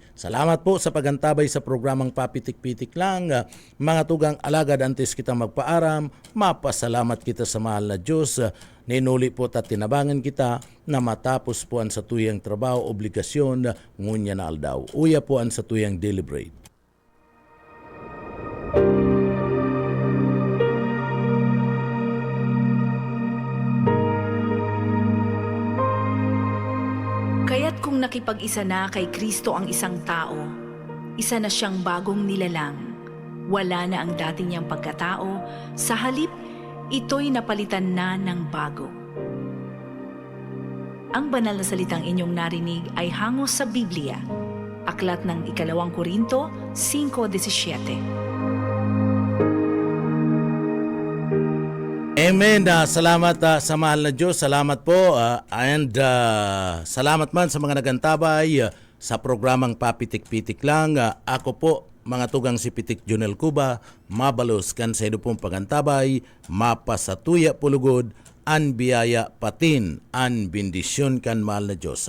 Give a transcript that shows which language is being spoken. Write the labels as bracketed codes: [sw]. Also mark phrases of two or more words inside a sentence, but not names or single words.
[tl] Salamat po sa pagantabay sa programang Papitik-Pitik Lang. [bik] Mga tugang, alagad antes kita magpaaram, mapasalamat kita sa mahal na Diyos. Ninuli po at tinabangan kita na matapos po ang sa tuyang trabaho, obligasyon, ngunya na aldaw. Uya po ang sa tuyang deliberate. [tl] Kaya't kung nakipag-isa na kay Kristo ang isang tao, isa na siyang bagong nilalang. Wala na ang dati niyang pagkatao, sa halip, ito'y napalitan na ng bago. Ang banal na salitang inyong narinig ay hango sa Biblia, aklat ng 2 Korinto 5:17. Amen. Salamat sa mahal na Diyos. Salamat po. [bik] And salamat man sa mga nagantabay sa programang Papitik-Pitik Lang. Ako po, mga tugang si Pitik Junel Cuba, mabalos kan sa ido pong pagantabay, mapasatuya pulugod, an biyaya patin, an bendisyon kan mahal na Diyos.